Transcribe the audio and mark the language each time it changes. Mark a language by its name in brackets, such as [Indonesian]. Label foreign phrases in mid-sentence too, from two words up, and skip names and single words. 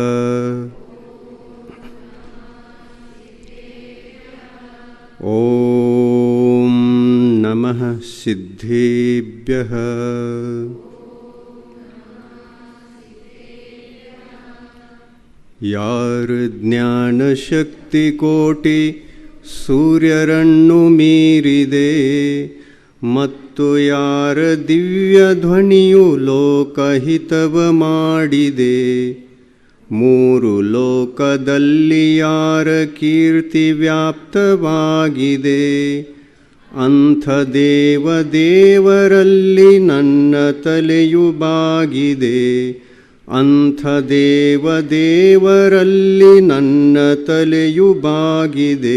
[Sanskrit] ओम नमः सिद्धेभ्यः। [Kannada] ಯಾರ ಜ್ಞಾನ ಶಕ್ತಿ ಕೋಟಿ ಸೂರ್ಯರನ್ನು ಮೀರಿದೆ, ಮತ್ತು ಯಾರ ದಿವ್ಯ ಧ್ವನಿಯು ಲೋಕಹಿತವ ಮಾಡಿದೆ, ಮೂರು ಲೋಕದಲ್ಲಿ ಯಾರ ಕೀರ್ತಿ ವ್ಯಾಪ್ತವಾಗಿದೆ, ಅಂಥ ದೇವರಲ್ಲಿ ನನ್ನ ತಲೆಯು ಬಾಗಿದೆ, ಅಂಥ ದೇವರಲ್ಲಿ ನನ್ನ ತಲೆಯು ಬಾಗಿದೆ.